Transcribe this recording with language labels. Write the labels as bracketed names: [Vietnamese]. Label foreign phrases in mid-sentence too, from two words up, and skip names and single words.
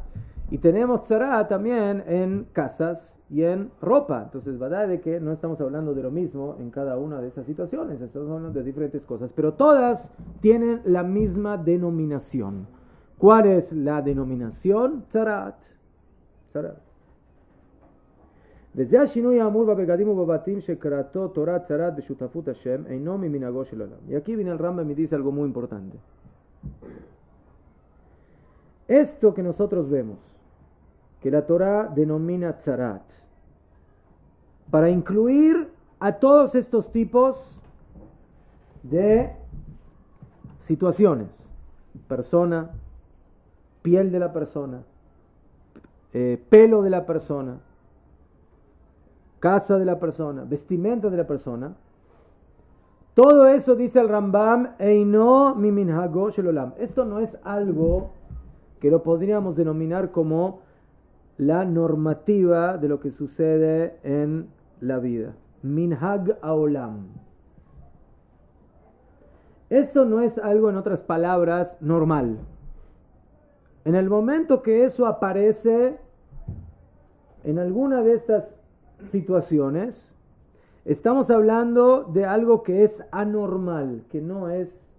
[Spanish] Y tenemos tzarat también en casas y en ropa. Entonces, verdad de que no estamos hablando de lo mismo en cada una de esas situaciones, estamos hablando de diferentes cosas, pero todas tienen la misma denominación. ¿Cuál es la denominación? Tzarat. [Hebrew] וזה השינוי האמור בבגדים ובבתים שקראתו תורת צרת בשותפות השם אינו ממנהגו של עולם. [Spanish] Y aquí viene el Rambam y dice algo muy importante. Esto que nosotros vemos, que la Torah denomina tzarat, para incluir a todos estos tipos de situaciones: persona, piel de la persona, pelo de la persona, casa de la persona, vestimenta de la persona. Todo eso, dice el Rambam, [Hebrew] אינו ממנהגו של עולם. [Spanish] Esto no es algo que lo podríamos denominar como la normativa de lo que sucede en la vida. [Hebrew] מנהג העולם. [Spanish] Esto no es algo, en otras palabras, normal. En el momento que eso aparece en alguna de estas situaciones, estamos hablando de algo que es anormal, que no es...